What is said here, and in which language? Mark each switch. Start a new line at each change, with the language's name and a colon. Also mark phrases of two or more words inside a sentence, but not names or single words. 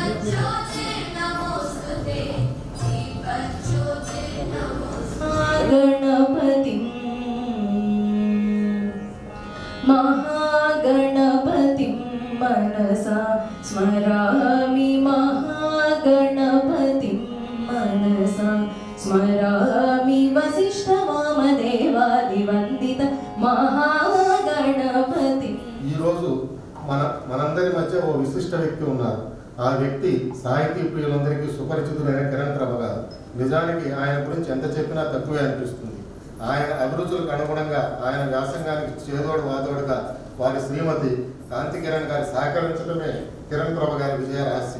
Sanskrit: गणपतिं महागणपतिं मनसा स्मरामि महागणपतिं मनसा स्मरामि वसिष्ठवामदेवादिवन्दित महागणपति।
Telugu: ఈ రోజు మనందరి మధ్య ఓ విశిష్ట వ్యక్తి ఉన్నారు. ఆ వ్యక్తి సాహితీ ప్రియులందరికీ సుపరిచితులైన కిరణ్ ప్రభ గారు. నిజానికి ఆయన గురించి ఎంత చెప్పినా తక్కువే అనిపిస్తుంది. ఆయన అభిరుచులకు అనుగుణంగా ఆయన వ్యాసంగానికి చేదోడు వాదోడుగా వారి శ్రీమతి కాంతి కిరణ్ గారి సహకరించడమే కిరణ్ ప్రభ గారి విజయ రహస్యం.